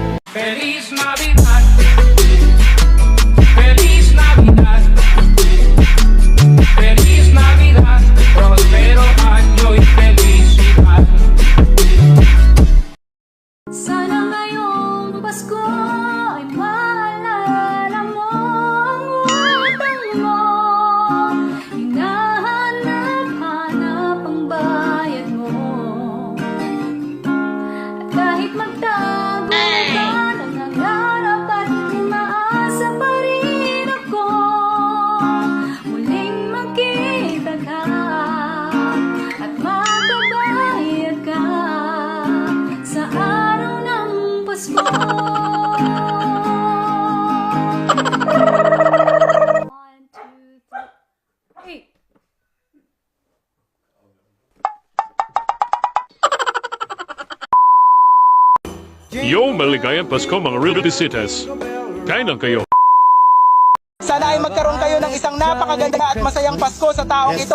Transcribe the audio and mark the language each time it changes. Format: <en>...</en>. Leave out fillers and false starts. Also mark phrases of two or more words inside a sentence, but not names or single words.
<es>Feliz Navidad. Feliz Navidad. Feliz Navidad. Prospero año y felicidad.</es> <tl>Sana ngayong Pasko ay maalala mo ang utang mo. Hinahanap-hanap ang bayad mo. At kahit magtago ka, nangangarap at umaasa pa rin ako. Muling magkita ka at magbabayad ka sa araw ng Pasko.</tl> <en>One, two, three.</en> <tl>Yo, maligayang Pasko mga real visitas. Kain lang kayo. Sana ay magkaroon kayo ng isang napakaganda at masayang Pasko sa taong ito.</tl>